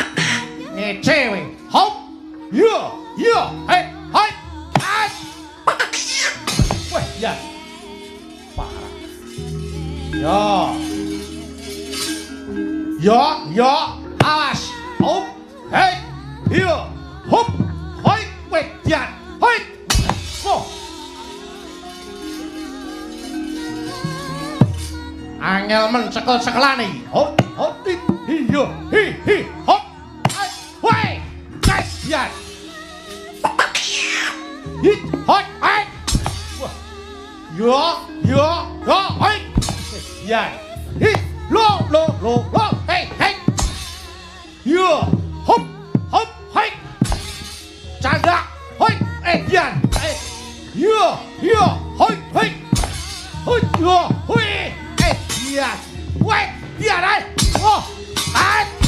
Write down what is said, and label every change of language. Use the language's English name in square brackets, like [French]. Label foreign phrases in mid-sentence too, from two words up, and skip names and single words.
[Javanese] Ngece we. Hop. Yo, yo. Hey, hai. Hai. ya. Parah. Yo. Yo, awas. Hop. Hei. Yo. Hop. Hoi, wedian. Hoi. Oh. Angel mencekel-cekelane. Hop, hop, iyo, hi, hop. Woi, wedian. Hit, hoi, hoi. Yo, hoi. Ya. Hit, lo, hey. Yo, hop, hoi. Canda, hoi, edian. Yo, hoi. Hoi, yo, hoi. Edian. Woi, dian ai. Oh, ai.